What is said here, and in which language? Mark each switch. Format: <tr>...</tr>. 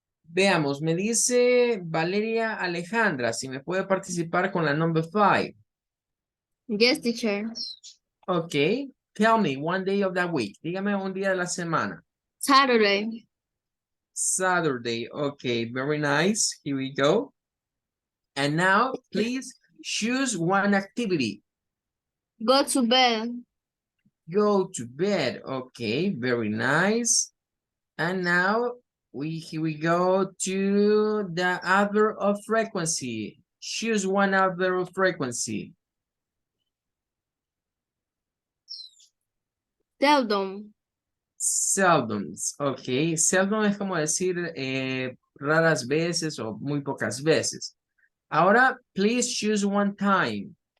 <es>Veamos, me dice Valeria Alejandra, si me puede participar con la</es> <en>number 5. Yes, teacher. Ok, tell me one day of the week.</en> <es>Dígame un día de la semana.</es> <en>Saturday. Saturday, ok, very nice. Here we go. And now, please choose one activity. Go to bed. Go to bed. Okay, very nice. And now here we go to the adverb of frequency. Choose one adverb of frequency. Seldom. Seldom.</en> <es>Ok, seldom es como decir raras veces o muy pocas veces. Ahora,</es> <en>please choose one time.</en>